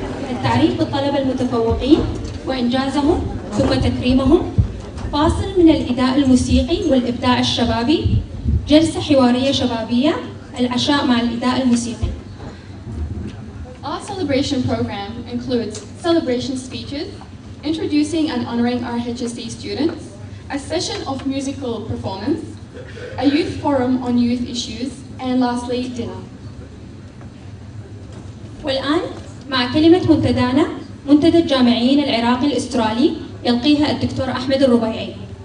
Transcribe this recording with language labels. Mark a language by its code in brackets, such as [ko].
[ar] التعريف بالطلبة المتفوقين وإنجازهم ثم تكريمهم، فاصل من الإداء الموسيقي والإبداع الشبابي، جلسة حوارية شبابية، العشاء مع الإداء الموسيقي. [en] Our celebration program includes celebration speeches, introducing and honoring our HSC students, a session of musical performance, a youth forum on youth issues, and lastly, dinner. [ar] والآن مع كلمة منتدانا منتدى الجامعين العراقي الأسترالي يلقيها الدكتور أحمد الربيعي.